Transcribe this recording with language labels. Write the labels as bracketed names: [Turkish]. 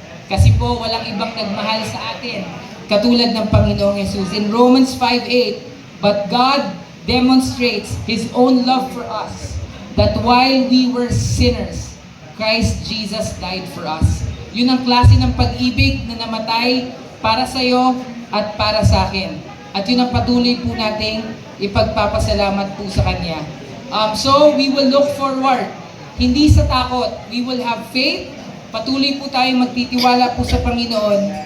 [Filipino] Kasi po, walang ibang nagmahal sa atin, katulad ng Panginoong Jesus. [English] In Romans 5:8, but God demonstrates His own love for us, that while we were sinners, Christ Jesus died for us. [Filipino] Yun ang klase ng pag-ibig na namatay para sa iyo at para sa akin. At yun ang patuloy po nating ipagpapasalamat po sa Kanya. [English] So, we will look forward. [Filipino] Hindi sa takot. [English] We will have faith. [Filipino] Patuloy po tayong magtitiwala po sa Panginoon.